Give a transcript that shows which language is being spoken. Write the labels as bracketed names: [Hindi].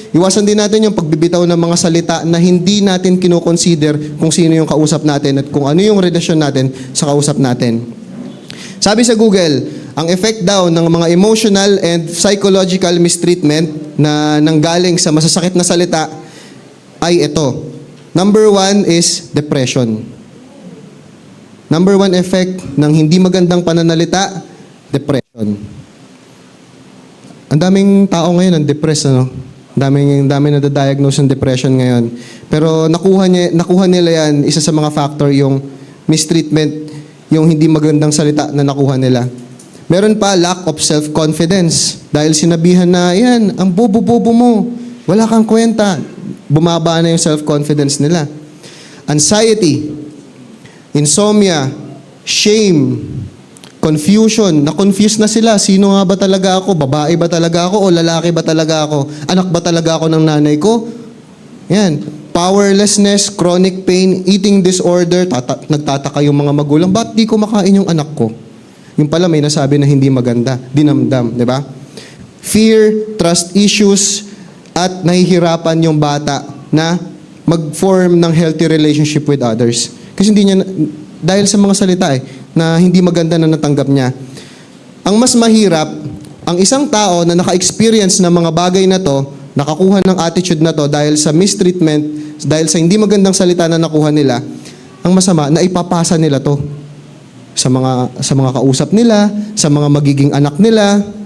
[Filipino] Iwasan din natin yung pagbibitaw ng mga salita na hindi natin kinoconsider kung sino yung kausap natin at kung ano yung relasyon natin sa kausap natin. Sabi sa Google, ang effect daw ng mga [English] emotional and psychological mistreatment [Filipino] na nanggaling sa masasakit na salita ay ito. [English] Number one is depression. [Filipino] Number one effect ng hindi magandang pananalita, depression. Ang daming tao ngayon ang depressed, ano? Daming na-diagnose ng depression ngayon. Pero nakuha nila yan, isa sa mga factor yung mistreatment, yung hindi magandang salita na nakuha nila. Meron pa, [English] lack of self-confidence. [Filipino] Dahil sinabihan na, yan, ang bobo-bobo mo, wala kang kwenta. Bumaba na yung self-confidence nila. [English] Anxiety, insomnia, shame, confusion. [Filipino] Na-confuse na sila. Sino nga ba talaga ako? Babae ba talaga ako? O lalaki ba talaga ako? Anak ba talaga ako ng nanay ko? Yan. [English] Powerlessness, chronic pain, eating disorder. [Filipino] Nagtataka yung mga magulang, ba't di ko makain yung anak ko? Yung pala may nasabi na hindi maganda. Dinamdam, di ba? Fear, trust issues, at nahihirapan yung bata na mag-form ng [English] healthy relationship with others. [Filipino] Kasi hindi niya, dahil sa mga salita na hindi maganda na natanggap niya. Ang mas mahirap, ang isang tao na naka-experience ng mga bagay na to, nakakuha ng attitude na to dahil sa mistreatment, dahil sa hindi magandang salita na nakuha nila, ang masama, na ipapasa nila to sa mga kausap nila, sa mga magiging anak nila.